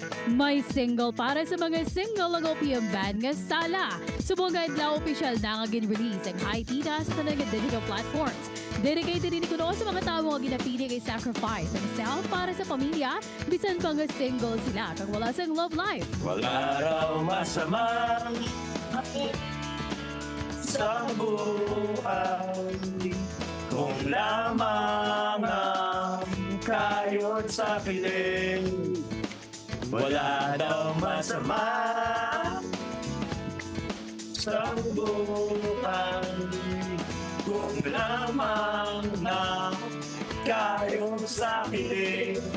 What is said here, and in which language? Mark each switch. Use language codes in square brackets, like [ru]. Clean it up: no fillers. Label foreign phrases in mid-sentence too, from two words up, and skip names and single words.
[hil] May single para sa mga single ng [en] OPM band [hil] nga Sala. Subong nga opisyal na nga gin-release ang High Tita sa tanang [en] digital platforms. [hil] Dedicated din kuno sa mga tao nga ginapili kay sacrifice ang self para sa pamilya, bisan pa nga single sila kag wala sang [en] love life. [tl] Wala raw masama sa buhay kung lamang ang kayod sa piling. Wala daw masama sa buhay kung lamang na kayod sa piling.